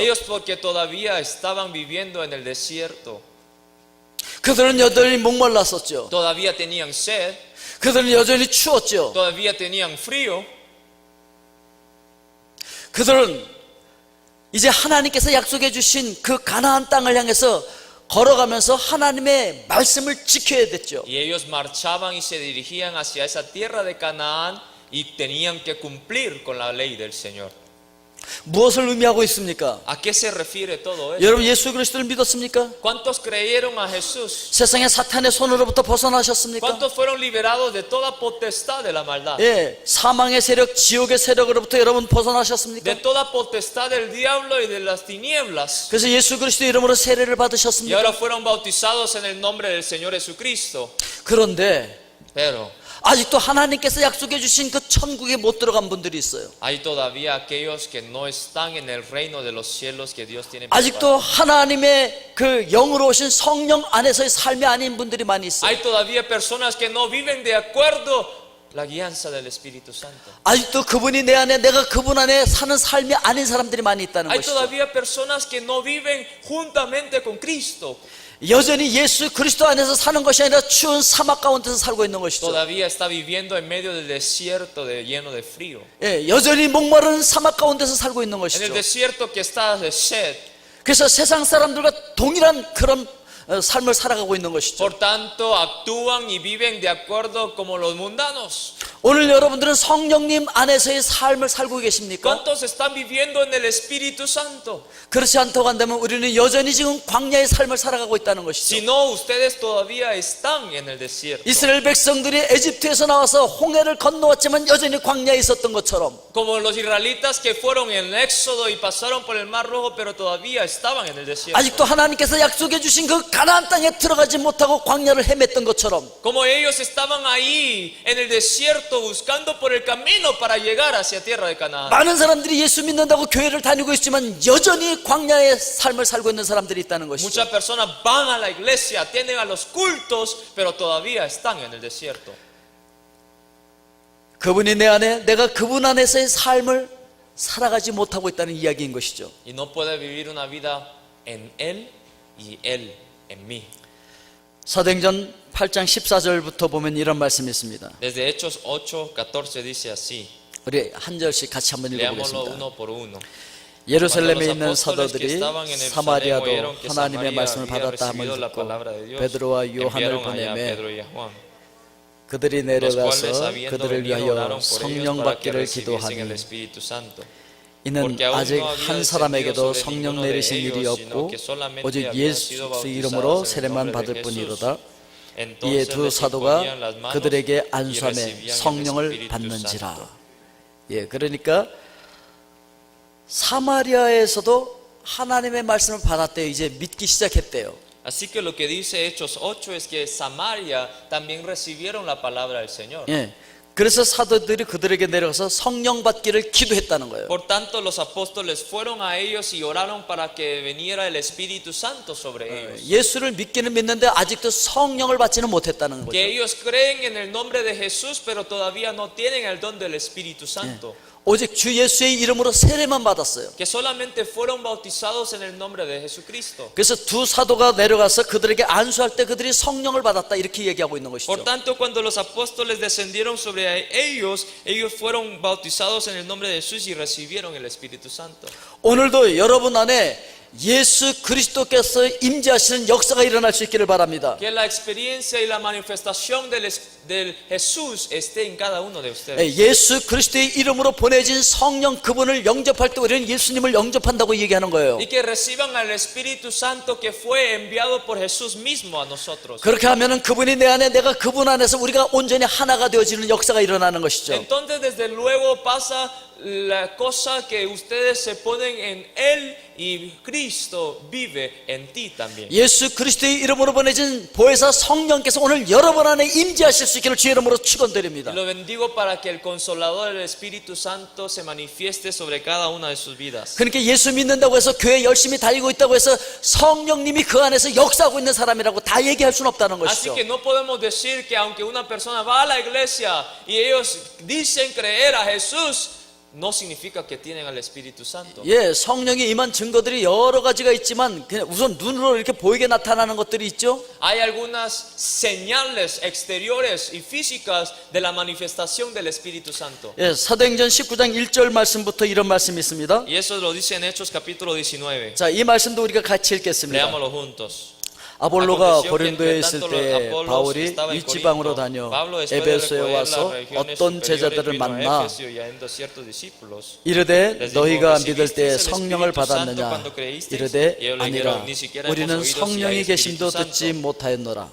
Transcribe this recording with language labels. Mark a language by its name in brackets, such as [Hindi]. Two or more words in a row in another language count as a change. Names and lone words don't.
[Spanish] Ellos porque todavía estaban viviendo en el desierto. [Korean] 그들은 여전히 목말랐었죠. [Spanish] Todavía tenían sed, [Korean] 그들은 여전히 추웠죠. [Spanish] todavía tenían frío. [Korean] 그들은 이제 하나님께서 약속해 주신 그 가나안 땅을 향해서 걸어가면서 하나님의 말씀을 지켜야 됐죠. [Spanish] Y ellos marchaban y se dirigían hacia esa tierra de Canaán y tenían que cumplir con la ley del Señor. [Korean] 무엇을 의미하고 있습니까? [Spanish] ¿A qué se refiere todo eso? [Korean] 여러분 예수 그리스도를 믿었습니까? [Spanish] ¿Cuántos creyeron a Jesús? [Korean] 세상의 사탄의 손으로부터 벗어나셨습니까? [Spanish] ¿Cuántos fueron liberados de toda potestad de la maldad? [Korean] 예, 사망의 세력, 지옥의 세력으로부터 여러분 벗어나셨습니까? [Spanish] De toda potestad del diablo y de las tinieblas. [Korean] 그래서 예수 그리스도 이름으로 세례를 [Spanish] Y [Korean] 받으셨습니까? [Spanish] ahora fueron bautizados en el nombre del Señor Jesucristo. [Korean] 그런데 [Spanish] Pero [Korean] 아직도 하나님께서 약속해 주신 그 천국에 못 들어간 분들이 있어요. [Spanish] hay todavía aquellos que no están en el reino de los cielos que Dios tiene [Korean] 아직도 [Spanish] preparado. [Korean] 하나님의 그 영으로 오신 성령 안에서의 삶이 아닌 분들이 많이 있어요. [Spanish] Hay todavía personas que no viven de acuerdo la guianza del Espíritu Santo. [Korean] 아직도 그분이 내 안에 내가 그분 안에 사는 삶이 아닌 사람들이 많이 있다는 [Spanish] Hay [Korean] 것이죠. [Spanish] todavía personas que no viven juntamente con Cristo. [Korean] 여전히 예수 그리스도 안에서 사는 것이 아니라 추운 사막 가운데서 살고 있는 것이죠. [Spanish] Todavía está viviendo en medio del desierto lleno de frío. [Korean] 예, 여전히 목마른 사막 가운데서 살고 있는 [Spanish] En el [Korean] 것이죠. [Spanish] desierto que está de sed. [Korean] 그래서 세상 사람들과 동일한 그런 삶을 살아가고 있는 것이죠. [Spanish] Por tanto, actúan y viven de acuerdo como los mundanos. [Korean] 오늘 여러분들은 성령님 안에서의 삶을 살고 계십니까? [Spanish] ¿Cuántos están viviendo en el Espíritu Santo? [Korean] 그렇지 않다고 한다면 우리는 여전히 지금 광야의 삶을 살아가고 있다는 것이죠. [Spanish] Si no, ustedes todavía están en el desierto. [Korean] 이스라엘 백성들이 에집트에서 나와서 홍해를 건너왔지만 여전히 광야에 있었던 것처럼 [Spanish] Como los israelitas que fueron en Éxodo y pasaron por el Mar Rojo, pero todavía estaban en el desierto. [Korean] 아직도 하나님께서 약속해 주신 그 가나안 땅에 들어가지 못하고 광야를 헤맸던 것처럼 [Spanish] Como ellos estaban ahí en el desierto buscando por el camino para llegar hacia tierra de Canaán. [Korean] 많은 사람들이 예수 믿는다고 교회를 다니고 있지만 여전히 광야의 삶을 살고 있는 사람들이 있다는 것이죠. [Spanish] Muchas personas van a la iglesia, atienden a los cultos, pero todavía están en el desierto. [Korean] 그분이 내 안에, 내가 그분 안에서의 삶을 살아가지 못하고 있다는 이야기인 것이죠. [Spanish] Y no puede vivir una vida en él y él en mí. [Korean] 사도행전 8장 14절부터 보면 이런 말씀이 있습니다. [Spanish] Desde Hechos 8:14 dice así. [Korean] 우리 한 절씩 같이 한번 [Spanish] Leámoslo [Korean] 읽어보겠습니다. [Spanish] uno por uno. [Korean] 예루살렘에 있는 사도들이 사마리아도 하나님의 말씀을 받았다 함을 듣고 베드로와 요한을 보내매 그들이 내려가서 그들을 위하여 성령 받기를 기도하니 이는 아직 한 사람에게도 성령 내리신 일이 없고 오직 예수 이름으로 세례만 받을 뿐이로다. 이에 두 사도가 그들에게 안수하며 성령을 받는지라. 예, 그러니까 사마리아에서도 하나님의 말씀을 받았대요. 이제 믿기 시작했대요. [Spanish] Así que lo que dice Hechos 8 es que Samaria también recibieron la palabra del Señor. [Korean] 예, 그래서 사도들이 그들에게 내려가서 성령 받기를 기도했다는 거예요. [Spanish] Por tanto, los apóstoles fueron a ellos y oraron para que viniera el Espíritu Santo sobre ellos. [Korean] 예수를 믿기는 믿는데 아직도 성령을 받지는 못했다는 거죠. [Spanish] Que ellos creen en el nombre de Jesús, pero todavía no tienen el don del Espíritu Santo. [Korean] 오직 주 예수의 이름으로 세례만 받았어요. [Spanish] Que solamente fueron bautizados en el nombre de Jesucristo. [Korean] 그래서 두 사도가 내려가서 그들에게 안수할 때 그들이 성령을 받았다 이렇게 얘기하고 있는 [Spanish] Por [Korean] 것이죠. [Spanish] tanto, cuando los apóstoles descendieron sobre ellos, ellos fueron bautizados en el nombre de Jesús y recibieron el Espíritu Santo. [Korean] 오늘도 여러분 안에 예수 그리스도께서 임재하시는 역사가 일어날 수 있기를 바랍니다. [Spanish] Que la experiencia y la manifestación del Jesús esté en cada uno de ustedes. [Korean] 예수 그리스도의 이름으로 보내진 성령 그분을 영접할 때 우리는 예수님을 영접한다고 얘기하는 거예요. [Spanish] Y que reciban al Espíritu Santo que fue enviado por Jesús mismo a nosotros. [Korean] 그렇게 하면은 그분이 내 안에 내가 그분 안에서 우리가 온전히 하나가 되어지는 역사가 일어나는 것이죠. [Spanish] Entonces desde luego pasa la cosa que ustedes se ponen en Él y Cristo vive en ti también. [Korean] 예수 그리스도의 이름으로 보내진 보혜사 성령께서 오늘 여러분 안에 임재하실 수 있기를 주의 이름으로 축원드립니다. [Spanish] Lo bendigo para que el Consolador, el Espíritu Santo, se manifieste sobre cada una de sus vidas. [Korean] 그러니까 예수 믿는다고 해서 교회 열심히 다니고 있다고 해서 성령님이 그 안에서 역사하고 있는 사람이라고 다 얘기할 수는 없다는 [Spanish] Así [Korean] 것이죠. [Spanish] que no podemos decir que aunque una persona va a la iglesia y ellos dicen creer a Jesús, no significa que tienen al Espíritu Santo. [Korean] 예, 성령이 임한 증거들이 여러 가지가 있지만 그냥 우선 눈으로 이렇게 보이게 나타나는 것들이 있죠. [Spanish] Hay algunas señales exteriores y físicas de la manifestación del Espíritu Santo. [Korean] 예, 사도행전 19장 1절 말씀부터 이런 말씀이 있습니다. [Spanish] Y eso lo dice en Hechos capítulo 19. [Korean] 자, 이 말씀도 우리가 같이 읽겠습니다. [Spanish] Leámoslo juntos. [Korean] 아볼로가 고린도에 있을 때 바울이 윗지방으로 다녀 에베소에 와서 어떤 제자들을 만나 이르되 너희가 믿을 때 성령을 받았느냐 이르되 아니라 우리는 성령이 계심도 듣지 못하였노라.